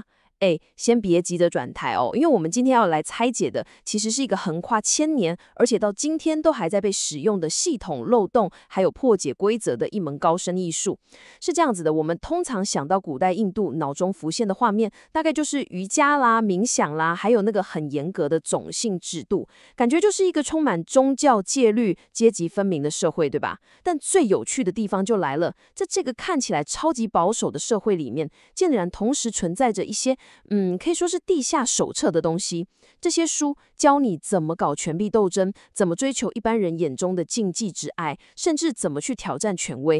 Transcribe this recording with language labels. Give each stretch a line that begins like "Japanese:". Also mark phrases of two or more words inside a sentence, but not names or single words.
Chinese: 先別急着轉台哦，因為我們今天要來拆解的，其實是一個橫跨千年，而且到今天都還在被使用的系統漏洞，還有破解規則的一門高深藝術。是這樣子的，我們通常想到古代印度，腦中浮現的畫面，大概就是瑜伽啦、冥想啦，還有那個很嚴格的種姓制度，感覺就是一個充滿宗教戒律、階級分明的社會，對吧？但最有趣的地方就來了，在這個看起來超級保守的社會裡面，竟然同時存在着一些可以說是地下手冊的東西。這些書教你怎麼搞權力鬥爭，怎麼追求一般人眼中的禁忌之愛，甚至怎麼去挑戰權威。